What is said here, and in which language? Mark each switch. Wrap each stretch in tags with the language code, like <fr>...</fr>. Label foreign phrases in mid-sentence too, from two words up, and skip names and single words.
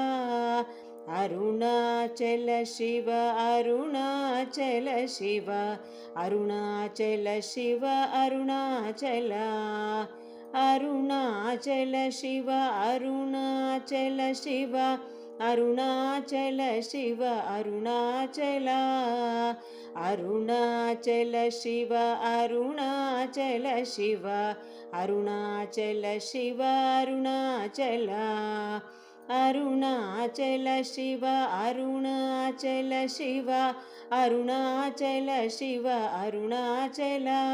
<sa>अरुणाचल शिव अरुणाचल शिव अरुणाचल शिव अरुणाचल अरुणाचल शिव अरुणाचल शिव ಅರುಣಾಚಲ ಶಿವ ಅರುಣಾಚಲ ಅರುಣಾಚಲ ಶಿವ ಅರುಣಾಚಲ ಶಿವ ಅರುಣಾಚಲ ಶಿವ ಅರುಣಾಚಲ ಅರುಣಾಚಲ ಶಿವ ಅರುಣಾಚಲ ಶಿವ ಅರುಣಾಚಲ ಶಿವ ಅರುಣಾಚಲ</sa>